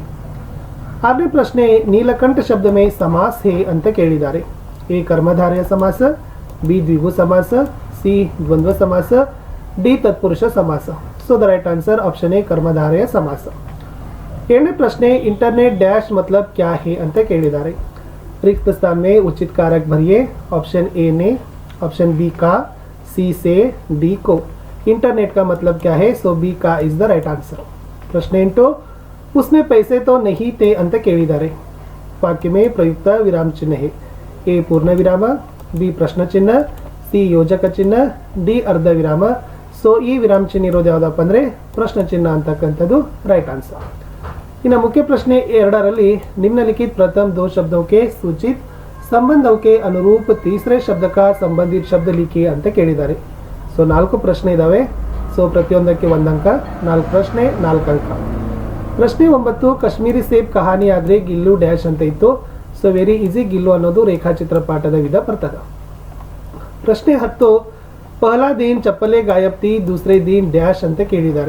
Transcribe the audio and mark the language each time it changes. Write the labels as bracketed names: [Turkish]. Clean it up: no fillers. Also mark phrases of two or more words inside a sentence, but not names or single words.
[Kannada] 6ನೇ ಪ್ರಶ್ನೆ, [Hindi] नीलकंठ शब्द में समास है [Kannada] ಅಂತ ಕೇಳಿದ್ದಾರೆ. ಎ ಕರ್ಮಧಾರಯ ಸಮಾಸ, ಬಿ ದ್ವಿಗು ಸಮಾಸ, ಸಿ ದ್ವಂದ್ವ ಸಮಾಸ, ಡಿ ತತ್ಪುರುಷ ಸಮಾಸ. [English] so the right answer option A [Kannada] ಕರ್ಮಧಾರಯ ಸಮಾಸ. 7ನೇ ಪ್ರಶ್ನೆ, [Hindi] इंटरनेट डैश मतलब क्या है [Kannada] ಅಂತ ಕೇಳಿದ್ದಾರೆ. [Hindi] रिक्त स्थान में उचित कारक भरिए. ऑप्शन ए ने, ऑप्शन बी का, सी से, डी को. इंटरनेट का मतलब क्या है? सो बी का [English] is the right answer. [Hindi] प्रश्न 8, उसमें पैसे तो नहीं थे [Kannada] ಅಂತ ಕೇಳಿದ್ದಾರೆ. [Hindi] ವಾಕ್ಯ में प्रयुक्त विराम चिन्ह है. ए पूर्ण विराम, बी प्रश्न चिन्ह, [Kannada] ಸಿ ಯೋಜಕ ಚಿಹ್ನ, ಡಿ ಅರ್ಧ ವಿರಾಮ. ಸೊ ಈ ವಿರಾಮ ಚಿಹ್ನೆ ಇರೋದು ಯಾವುದಪ್ಪ ಅಂದರೆ ಪ್ರಶ್ನ ಚಿಹ್ನ ಅಂತಕ್ಕಂಥದ್ದು [English] right answer. [Kannada] ಇನ್ನು ಮುಖ್ಯ ಪ್ರಶ್ನೆ 2ರಲ್ಲಿ [Hindi] निम्नलिखित प्रथम 2 शब्दों के सूचित संबंधों के अनुरूप तीसरे शब्द का संबंधित शब्द लिखिए [Kannada] ಅಂತ ಕೇಳಿದ್ದಾರೆ. ಸೊ 4 ಪ್ರಶ್ನೆ ಇದಾವೆ. ಸೊ ಪ್ರತಿಯೊಂದಕ್ಕೆ 1 ಅಂಕ. 4 ಪ್ರಶ್ನೆ 4 ಅಂಕ. ಪ್ರಶ್ನೆ 9, ಕಾಶ್ಮೀರಿ ಸೇಬ್ ಕಹಾನಿ ಆದರೆ ಗಿಲ್ಲು ಡ್ಯಾಶ್ ಅಂತ ಇತ್ತು. [English] so very easy, [Kannada] ಗಿಲ್ಲು ಅನ್ನೋದು ರೇಖಾಚಿತ್ರ ಪಾಠದ ವಿಧ ಬರ್ತದೆ. [Hindi] ಪ್ರಶ್ನೆ 10, पहला दिन चप्पल गायब थी, दूसरे दिन ಡ್ಯಾಶ್ [Kannada] ಅಂತ ಕೇಳಿದ್ದಾರೆ.